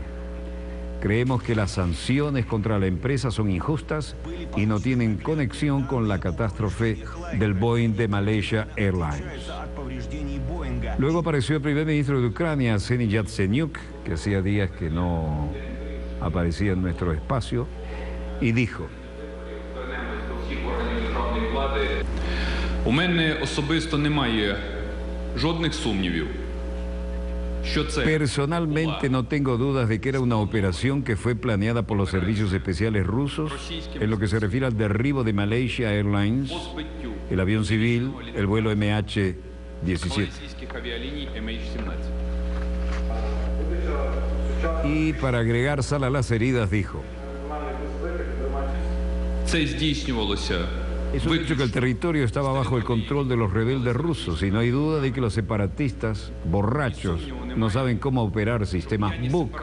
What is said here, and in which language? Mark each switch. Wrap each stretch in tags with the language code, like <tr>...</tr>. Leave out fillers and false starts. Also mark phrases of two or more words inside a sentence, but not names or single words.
<es>Creemos que las sanciones contra la empresa son injustas y no tienen conexión con la catástrofe del Boeing de Malaysia Airlines. Luego apareció el primer ministro de Ucrania, Arsenij Yatsenyuk, que hacía días que no aparecía en nuestro espacio, y dijo:</es> <uk>У мене особисто немає жодних сумнівів.</uk> <es>Personalmente no tengo dudas de que era una operación que fue planeada por los servicios especiales rusos en lo que se refiere al derribo de Malaysia Airlines, el avión civil, el vuelo MH17. Y para agregar sal a las heridas dijo: es un hecho que el territorio estaba bajo el control de los rebeldes rusos y no hay duda de que los separatistas borrachos no saben cómo operar sistemas Buk.</es>